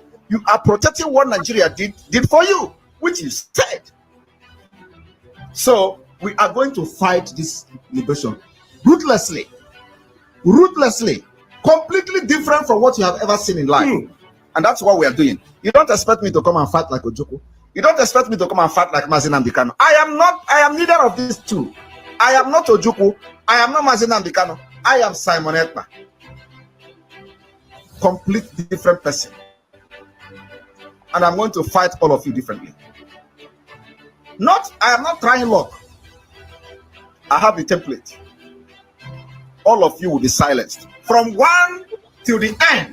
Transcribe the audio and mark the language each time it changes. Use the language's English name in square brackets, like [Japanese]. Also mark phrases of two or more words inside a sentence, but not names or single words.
[English] You are protecting what Nigeria did for you, which you said. So we are going to fight this liberation ruthlessly, completely different from what you have ever seen in life. And that's what we are doing. You don't expect me to come and fight like Ojukwu. You don't expect me to come and fight like Mazi Nnamdi Kanu. I am neither of these two. I am not Ojukwu. I am not Mazi Nnamdi Kanu. I am Simon Ekpa. Completely different person. And I'm going to fight all of you differently. I am not trying luck. I have the template. All of you will be silenced from one till the end.